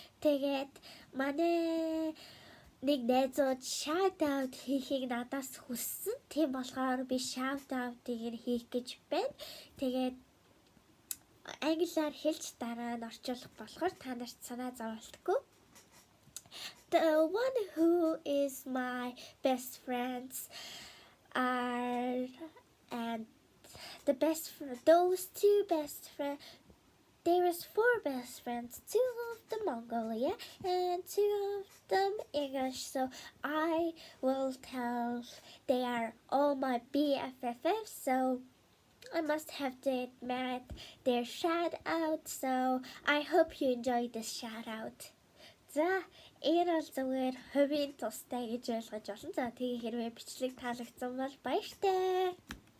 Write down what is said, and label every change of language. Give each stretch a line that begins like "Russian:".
Mongolian: Тэгээд манай нэг найзууд shout out хийхийг надаас хүссэн. Тийм болохоор би shout out-ыг хийх гэж байна. Тэгээд англиар хэлж дараа нь орчуулах болохоор та нарт санаа зовлтгүй.
English: The one who is my best friends are and those two best friends. There is 4 best friends, 2 of them Mongolia and 2 of them English. So I will tell they are all my BFFs. So I must have to admit their shout out. So I hope you enjoy this shout out.
Mongolian: За энэ бол зүгээр хувийн тустай гэж ойлгож байна. За тэгээ хэрвээ бичлэг таалагдсан бол баяртай.